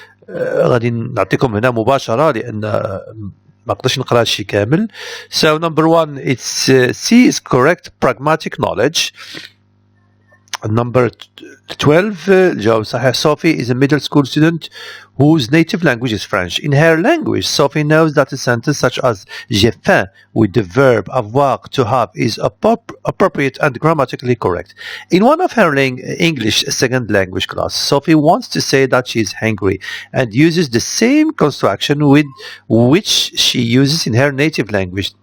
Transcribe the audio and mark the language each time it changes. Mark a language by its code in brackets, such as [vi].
[ar] غادي نعطيكم هنا مباشرة لأن ما قدرش نقرا هادشي كامل. [en] So number 1, it's C is correct. Pragmatic knowledge. Number 12, [ar] الجواب صحيح. [en] Sophie is a middle school student whose native language is French. In her language, Sophie knows that a sentence such as [fr] j'ai faim [en] with the verb avoir, to have, is appropriate and grammatically correct. In one of her English second language class, Sophie wants to say that she is hungry and uses the same construction with which she uses in her native language.